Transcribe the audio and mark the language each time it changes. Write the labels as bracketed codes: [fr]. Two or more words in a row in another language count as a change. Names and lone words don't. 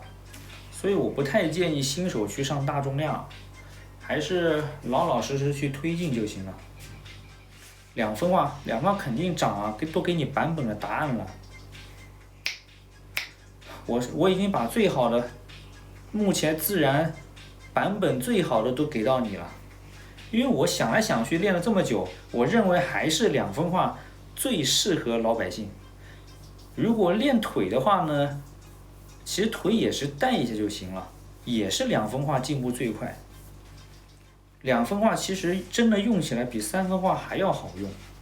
[zh] 所以我不太建議新手去上大重量，還是老老實實去推进就行了。2分化肯定涨啊，都給你版本的答案了。我已经把最好的，目前自然版本最好的都給到你了。因為我想來想去練了這麼久，我認為還是2分化最適合老百姓。如果練腿的話呢，其實腿也是帶一下就行了，也是2分化進步最快。2分化其實真的用起來比3分化還要好用。